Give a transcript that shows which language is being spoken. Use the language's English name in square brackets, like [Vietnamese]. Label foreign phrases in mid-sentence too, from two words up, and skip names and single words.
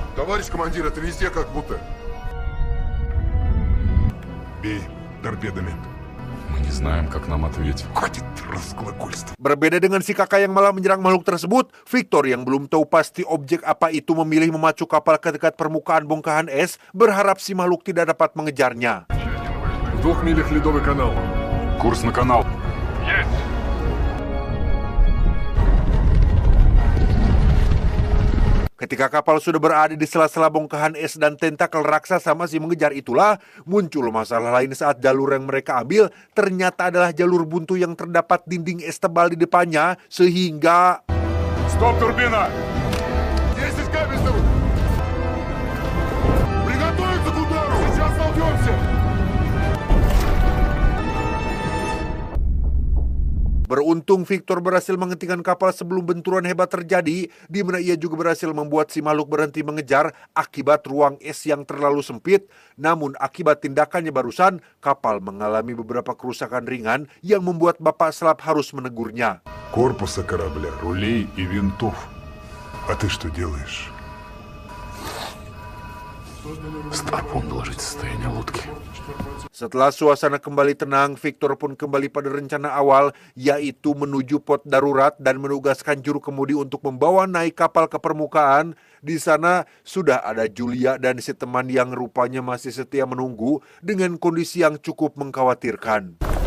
[Russian] Товарищ командир, это везде как будто. Бей торпедами. Мы не знаем, как нам ответить. Хватит разглагольства. [Indonesian] Berbeda dengan si kakak yang malah menyerang makhluk tersebut, Victor yang belum tahu pasti objek apa itu memilih memacu kapal ke dekat permukaan bongkahan es, berharap si makhluk tidak dapat mengejarnya. [Russian] В 2 милях ледовый канал. Курс на канал. [Indonesian] Ketika kapal sudah berada di sela-sela bongkahan es dan tentakel raksasa masih mengejar itulah, muncul masalah lain saat jalur yang mereka ambil ternyata adalah jalur buntu yang terdapat dinding es tebal di depannya, sehingga... [Russian] Стоп, турбина! 10 кабельтов! Приготовиться к удару! Сейчас столкнемся! [Indonesian] Beruntung Victor berhasil menghentikan kapal sebelum benturan hebat terjadi, di mana ia juga berhasil membuat si makhluk berhenti mengejar akibat ruang es yang terlalu sempit. Namun akibat tindakannya barusan, kapal mengalami beberapa kerusakan ringan yang membuat bapak selam harus menegurnya. [Russian] Корпуса корабля, Рулей и винтов. а ты что делаешь? Старпом доложить состояние лодки. [Indonesian] Setelah suasana kembali tenang, Victor pun kembali pada rencana awal, yaitu menuju pot darurat dan menugaskan juru kemudi untuk membawa naik kapal ke permukaan. Di sana sudah ada Julia dan si teman yang rupanya masih setia menunggu dengan kondisi yang cukup mengkhawatirkan.